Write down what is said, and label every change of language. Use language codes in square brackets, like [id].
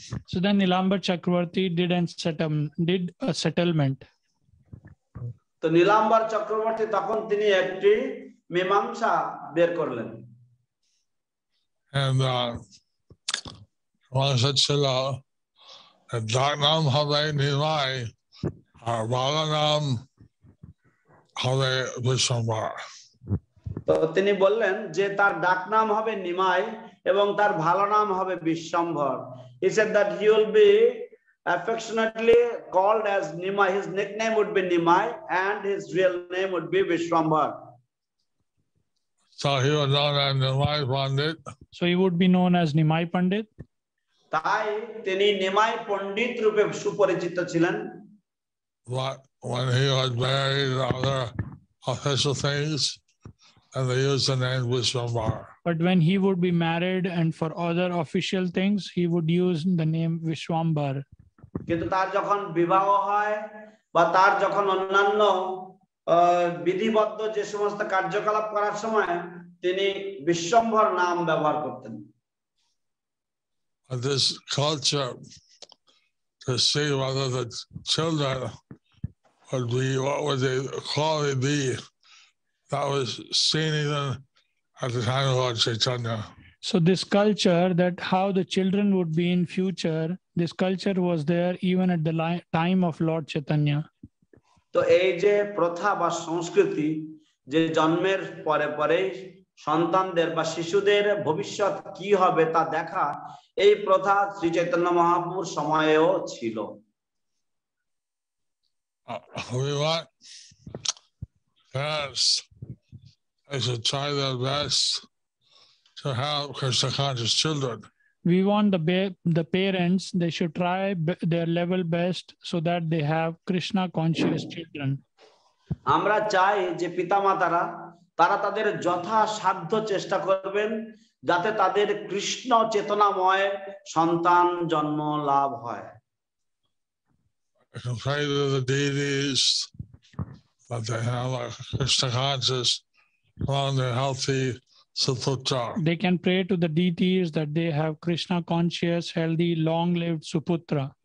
[en] So then Nilambar Chakravarti did a settlement. [bn] তো নীলাম্বার চক্রবর্তী তখন তিনি একটি মীমাংসা বের করলেন। And Chila, Daknam Habe Nimai, Balanam Habe Vishwambar. তো তিনি বললেন যে তার ডাক নাম হবে নিমাই এবং তার ভালো নাম হবে Bishwambhar. [en] He said that he will be affectionately called as Nimai. His nickname would be Nimai and his real name would be Vishwambhar. So he was known as Nimai Pandit. So he would be known as Nimai Pandit. [bn] তাই তিনি নিমাই পণ্ডিত রূপে সুপরিচিত ছিলেন। [en] But when he was married and other official things, and they used the name Vishwambar. But when he would be married and for other official things, he would use the name Vishwambar. [bn] কিন্তু তার যখন বিবাহ হয় বা তার যখন অন্যান্য বিধিবদ্ধ যে সমস্ত কার্যকলাপ করার সময় তিনি বিশ্বম্ভর নাম ব্যবহার করতেন। [en] This culture to see whether the children would be, what would they quality be, that was seen even at the time of Lord Chaitanya. So this culture, that how the children would be in future, this culture was there even at the time of Lord Chaitanya. [bn] তো এই যে প্রথা বা সংস্কৃতি, যে জন্মের পরে পরে সন্তানদের বা শিশুদের ভবিষ্যৎ কি হবে তা দেখা, এই প্রথা শ্রী চৈতন্য মহাপ্রভুর সময়েও ছিল। [en] We want parents, they should try their best to have Krishna conscious children. We want the parents, they should try their level best so that they have Krishna conscious children. [bn] আমরা চাই যে পিতামাতারা তারা তাদের যথাসাধ্য চেষ্টা করবেন যাতে তাদের কৃষ্ণ চেতনাময় সন্তান জন্ম লাভ হয়। [en] Pray to the deities that they have a Krishna conscious, long and healthy Suputra. They can pray to the deities that they have Krishna conscious, healthy, long-lived Suputra.